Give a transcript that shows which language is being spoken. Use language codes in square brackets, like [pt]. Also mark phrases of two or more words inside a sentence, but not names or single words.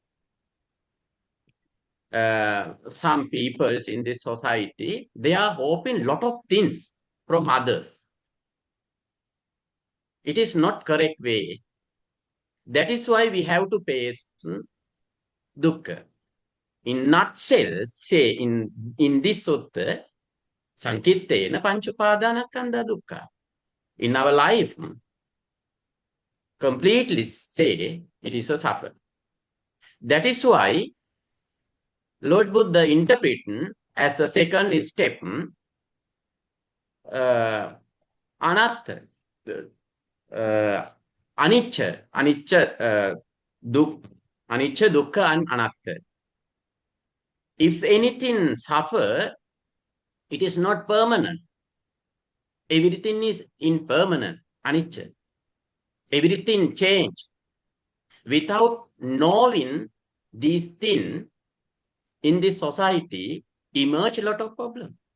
[en] Some peoples in this society, they are hoping lot of things from others. It is not correct way. That is why we have to face dukkha. In nutshell, say in this sutta, [pi] Sankittena panchupadanakkhandha dukkha. [en] In our life, completely say it is a suffer. That is why Lord Buddha interpreting as a second step [pi] anatta, anicca, dukkha [en] and anatta. If anything suffer, it is not permanent. Everything is impermanent, anicca. Everything change. Without knowing these things in this society, emerge a lot of problems.